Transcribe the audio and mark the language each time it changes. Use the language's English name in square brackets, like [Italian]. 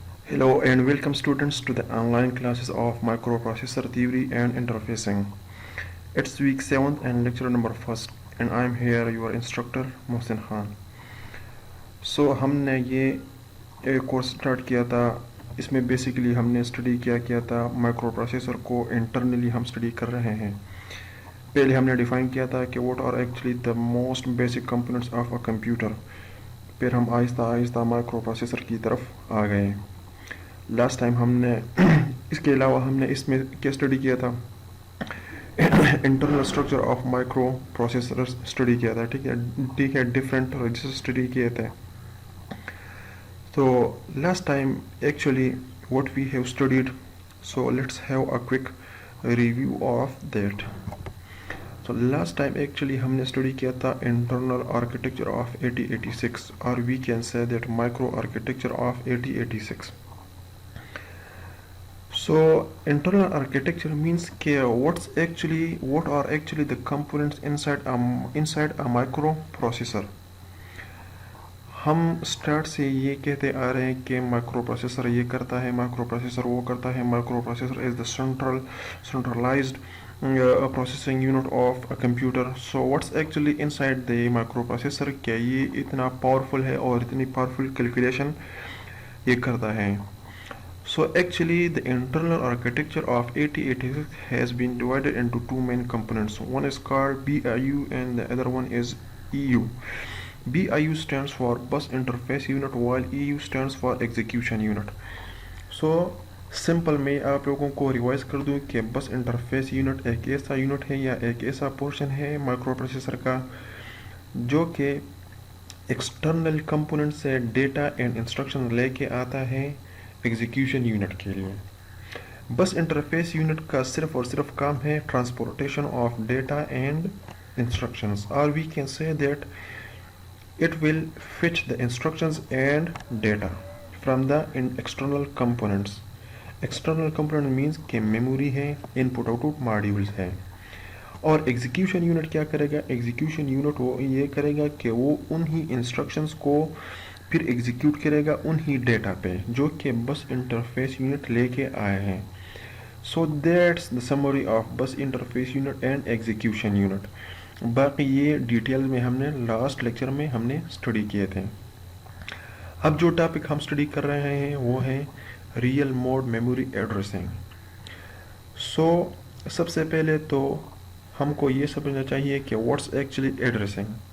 [English] Hello and welcome students to the online classes of microprocessor theory and interfacing. It's week 7th and lecture number 1st and I am here your instructor Mohsin Khan. [Hindi] So हमने ये course start किया था. इसमें basically हमने study किया था micro processor को internally हम स्टडी कर रहे हैं. पहले हमने डिफाइन किया था कि [English] What are actually the most basic components of a computer. [Hindi] फिर हम आहिस्ता आहिस्ता माइक्रो प्रोसेसर की तरफ आ गए. लास्ट टाइम हमने इसके अलावा हमने इसमें क्या स्टडी किया था, [English] internal structure of microprocessor [Hindi] study किया था. ठीक है डिफरेंट रजिस्टर स्टडी किए थे. तो [English] Last time actually what we have studied, so let's have a quick review of that. So last time actually [Hindi] हमने स्टडी किया था [English] Internal architecture of 8086 और we can say that micro architecture of 8086. So internal architecture means what are actually the components inside a microprocessor. [Hindi] हम start से ये कहते आ रहे हैं कि माइक्रो प्रोसेसर ये करता है, माइक्रो प्रोसेसर वो करता है. [English] Microprocessor is the centralized processing unit of a computer. So what's actually inside the microprocessor, [Hindi] क्या ये इतना पावरफुल है और इतनी पावरफुल कैलकुलेशन ये करता है. [English] So actually the internal architecture of 8086 has been divided into two main components. One is called BIU and the other one is EU. BIU stands for Bus Interface Unit while EU stands for Execution Unit. [Hindi] So simple मैं आप लोगों को revise कर दूं कि बस interface unit एक ऐसा यूनिट है या एक ऐसा पोर्शन है माइक्रो प्रोसेसर का जो कि एक्सटर्नल कंपोनेंट से डेटा एंड इंस्ट्रक्शन लेके आता है एग्जीक्यूशन यूनिट के लिए. बस इंटरफेस यूनिट का सिर्फ और सिर्फ काम है [English] Transportation of data and instructions, और we can say that it will fetch the instructions and data from the external components. External component means कि memory है, input output modules है. [Hindi] और execution unit क्या करेगा, execution unit वो ये करेगा कि वो उन्हीं instructions को फिर execute करेगा उन्हीं data पे जो कि bus interface unit लेके आए हैं. [English] So that's the summary of bus interface unit and execution unit. [Hindi] बाकी ये डिटेल में हमने लास्ट लेक्चर में हमने स्टडी किए थे. अब जो टॉपिक हम स्टडी कर रहे हैं वो है रियल मोड मेमोरी एड्रेसिंग. सो सबसे पहले तो हमको ये समझना चाहिए कि [English] What's actually addressing.